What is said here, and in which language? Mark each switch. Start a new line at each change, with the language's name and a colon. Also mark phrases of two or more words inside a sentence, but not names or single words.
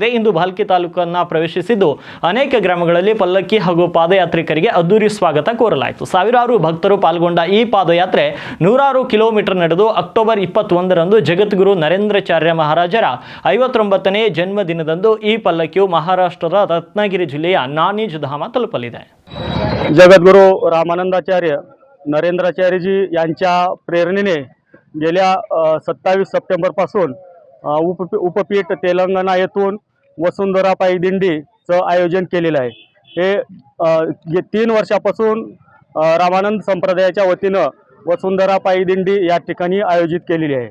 Kannada: ಇಂದು ಭಾಲ್ಕಿ ತಾಲೂಕನ್ನು ಪ್ರವೇಶಿಸಿದ್ದು ಅನೇಕ ಗ್ರಾಮಗಳಲ್ಲಿ ಪಲ್ಲಕ್ಕಿ ಹಾಗೂ ಪಾದಯಾತ್ರಿಕರಿಗೆ ಅದ್ದೂರಿ ಸ್ವಾಗತ ಕೋರಲಾಯಿತು. ಸಾವಿರಾರು ಭಕ್ತರು ಪಾಲ್ಗೊಂಡ ಈ ಪಾದಯಾತ್ರೆ 106 ಕಿಲೋಮೀಟರ್ ನಡೆದು ಅಕ್ಟೋಬರ್ 21ರಂದು ಜಗದ್ಗುರು ನರೇಂದ್ರಾಚಾರ್ಯ ಮಹಾರಾಜರ 59ನೇ ಜನ್ಮದಿನದಂದು ಈ ಪಲ್ಲಕ್ಕಿಯು ಮಹಾರಾಷ್ಟ್ರದ ರತ್ನಗಿರಿ ಜಿಲ್ಲೆಯ ನಾನಿಜ್ ಧಾಮ ತಲುಪಲಿದೆ.
Marathi: जगद्गुरू रामानंदाचार्य नरेंद्राचार्यजी यांच्या प्रेरणेने गेल्या 27 सप्टेंबरपासून उपपीठ तेलंगणा येथून वसुंधरा पायी दिंडीचं आयोजन केलेलं आहे. हे 3 वर्षापासून रामानंद संप्रदायाच्या वतीनं वसुंधरा पायी दिंडी या ठिकाणी आयोजित केलेली आहे.